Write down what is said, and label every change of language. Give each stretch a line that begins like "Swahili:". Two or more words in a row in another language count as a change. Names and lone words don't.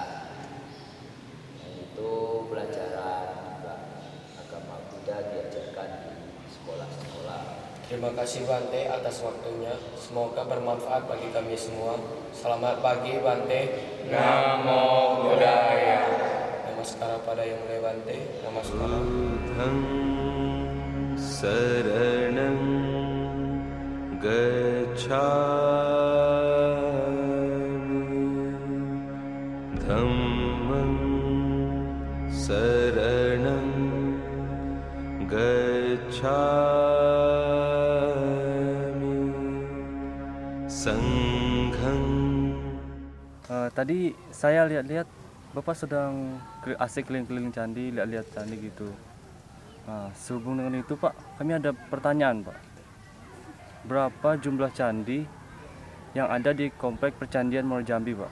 Indonesian: Dan itu pelajaran juga agama Buddha diajarkan di sekolah-sekolah. Terima kasih Bante atas waktunya. Semoga bermanfaat bagi kami semua. Selamat pagi Bante.
Pali: Namo Buddhaya.
Indonesian: Namaskara pada Yang Mulia Bante. Namaskara.
Pali: Buddhang saranang gacchami, dhammang saranang gacchami, sanghang.
Indonesian: Tadi saya lihat-lihat Bapak sedang asik keliling-keliling candi, lihat-lihat candi gitu. Nah, sehubung dengan itu Pak, kami ada pertanyaan Pak. Berapa jumlah candi yang ada di Komplek Percandian Muara Jambi Pak?